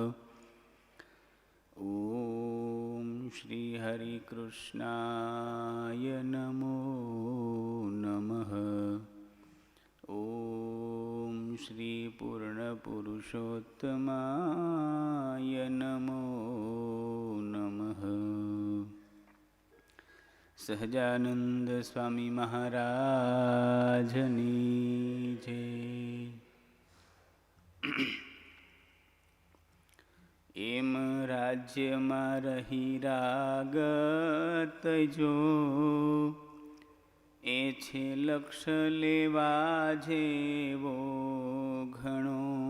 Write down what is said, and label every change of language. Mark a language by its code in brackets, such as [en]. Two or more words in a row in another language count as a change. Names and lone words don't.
[sa] ॐ श्री हरिकृष्णाय नमो नमः। ॐ श्री पूर्णपुरुषोत्तमाय नमो नमः। [gu] સહજાનંદ સ્વામી મહારાજની જય. એમ રાજ્યમાં રહી રાગ તજો, એ છે લક્ષ લેવા જેવો ઘણો.